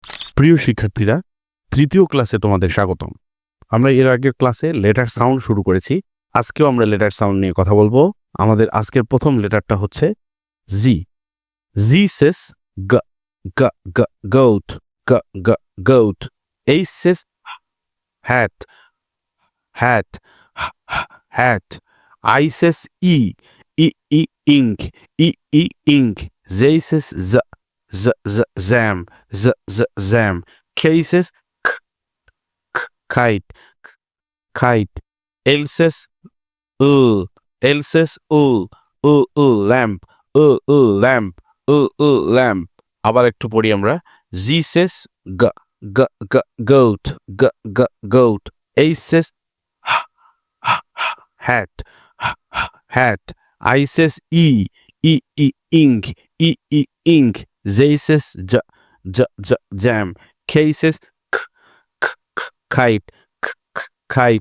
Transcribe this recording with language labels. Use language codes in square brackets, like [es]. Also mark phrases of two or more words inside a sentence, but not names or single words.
[bn] প্রিয় শিক্ষার্থীরা, তৃতীয় ক্লাসে তোমাদের স্বাগতম। আমরা এর আগের ক্লাসে [en] letter sound [bn] শুরু করেছি। আজকেও আমরা [en] letter sound [bn] নিয়ে কথা বলবো। আমাদের আজকের প্রথম লেটারটা হচ্ছে জি। [en] G says g g g goat g g goat. H says hat hat hat. I says e e e ink e e ink. J says j j j jam j j jam. K says kite, kite. L says L says lamp, lamp, lamp. [bn] আবার একটু পড়ি আমরা। [en] G says g g g goat, g g goat. H says hat, hat. I says e ink, e ink. J says j j j jam. K says kite, kite.